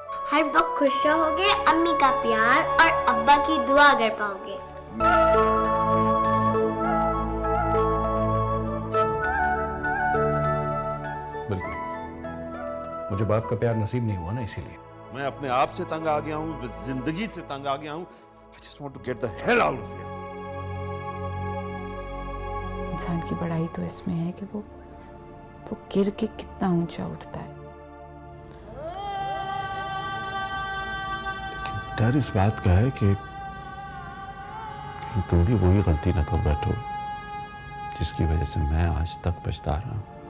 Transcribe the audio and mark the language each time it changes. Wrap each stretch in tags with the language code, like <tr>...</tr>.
<hi>हर वक्त खुश रहोगे, अम्मी का प्यार और अब्बा की दुआ कर पाओगे। बिल्कुल, मुझे बाप का प्यार नसीब नहीं हुआ ना, इसीलिए। मैं अपने आप से तंग आ गया हूँ, जिंदगी से तंग आ गया हूँ।</hi> <en>I just want to get the hell out of here.</en> <hi>इंसान की बड़ाई तो इसमें है कि वो गिर के कितना ऊंचा उठता है। डर इस बात का है कि कहीं तुम भी वही गलती ना कर बैठो जिसकी वजह से मैं आज तक पछता रहा हूं।</hi>